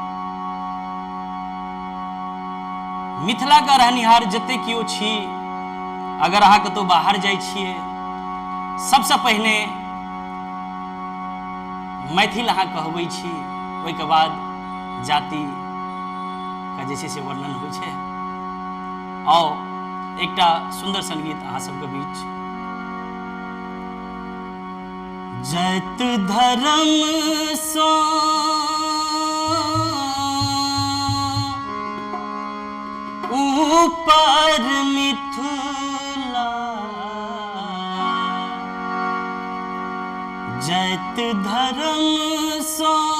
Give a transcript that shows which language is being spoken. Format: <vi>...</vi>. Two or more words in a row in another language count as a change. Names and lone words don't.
<mai>मिथिला का रहनिहार जते कियो छी, अगर अहाँ कतौ बाहर जाइ छियै, सबसे पहिने मैथिल अहाँ कहबै छी, ओहिके बाद जाति का जे छै से वर्णन होइ छै। आओ एकटा सुंदर संगीत अहाँ सबके बीच। जैत धर्म सो ऊपर मिथिला, जैत धर्म सो</mai>